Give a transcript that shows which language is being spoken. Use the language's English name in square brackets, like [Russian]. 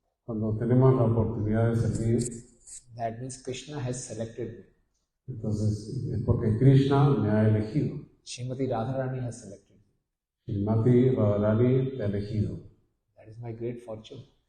[Spanish] Cuando tenemos la oportunidad de servir, [English] that means Krishna has selected me. [Spanish] entonces es porque Krishna me ha elegido. [English] Srimati Radharani has selected me. [Spanish] Srimati Radharani te ha elegido. [English] That is my great fortune.